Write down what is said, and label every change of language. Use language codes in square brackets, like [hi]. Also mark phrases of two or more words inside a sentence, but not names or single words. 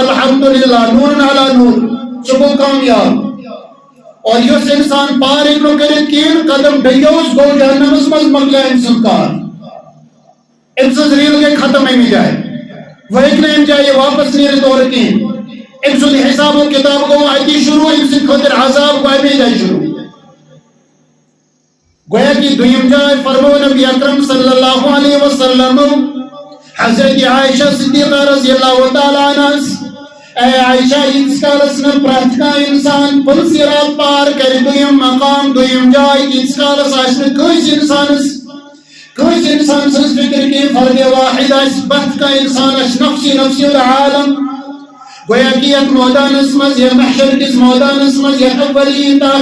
[ks] الحمدللہ نوٗرن علی نوٗر سُہ گوٚو کامیاب اور یُس انسان پار ہیٚکہِ نہٕ کٔرِتھ کِہیٖنۍ قدم بیٚیوس گوٚو جہنمس منٛز مۄکلیو أمۍ سُنٛد کار أمۍ سٕنٛز ریٖل گٔے ختم اَمہِ جایہِ وۄنۍ ہیٚکہِ نہٕ اَمہِ جایہِ واپس نیٖرِتھ اورٕ کِہیٖنۍ أمۍ سُنٛد حساب و کِتاب گوٚو اَتی شروٗع أمۍ سٕنٛدِ خٲطرٕ عذاب گوٚو اَمے جایہِ شروٗع گویا کہ دوٚیِم جاے فرموو نبی اکرم [ar] صلی اللہ علیہ وسلم [ks] حضرت عائشہ صدیقہ [ar] رضی اللہ تعالیٰ [ks] عنہس اے عائشہ ییٖتِس کالس نہٕ پرٛٮ۪تھ کانٛہہ انسان پُل صراط پار کرِ دوٚیِم مقام دوٚیِم جاے ییٖتِس کالس آسہِ نہٕ کٲنٛسہِ انسان سٕنٛز فکر کینٛہہ فرد واحد آسہِ پرٛٮ۪تھ کانٛہہ انسان آسہِ [ar] نفسی نفسی [ks] العالم گویا کہ یتھ مٲدانس منٛز یتھ محشر کِس مٲدانس منٛز یتھ اولین تہٕ